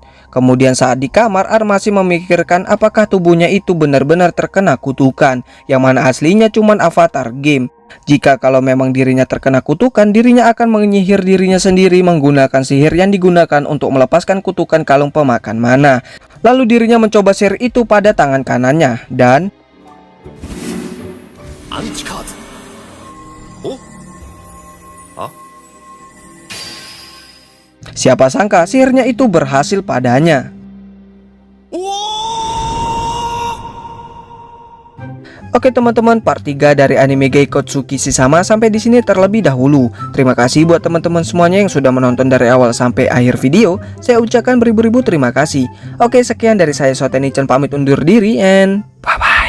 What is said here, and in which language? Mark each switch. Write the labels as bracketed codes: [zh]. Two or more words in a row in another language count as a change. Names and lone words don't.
[id] Kemudian saat di kamar, Ar masih memikirkan apakah tubuhnya itu benar-benar terkena kutukan, yang mana aslinya cuman avatar game. Jika kalau memang dirinya terkena kutukan, dirinya akan menyihir dirinya sendiri menggunakan sihir yang digunakan untuk melepaskan kutukan kalung pemakan mana. Lalu dirinya mencoba sihir itu pada tangan kanannya dan [ja] アンチカーズ。おあ [id] siapa sangka sihirnya itu berhasil padanya. Oke teman-teman, part 3 dari anime Geikotsu Kishisama sampai di sini terlebih dahulu. Terima kasih buat teman-teman semuanya yang sudah menonton dari awal sampai akhir video. Saya ucapkan beribu-ribu terima kasih. Oke, sekian dari saya Soteni-chan pamit undur diri [en] and bye bye.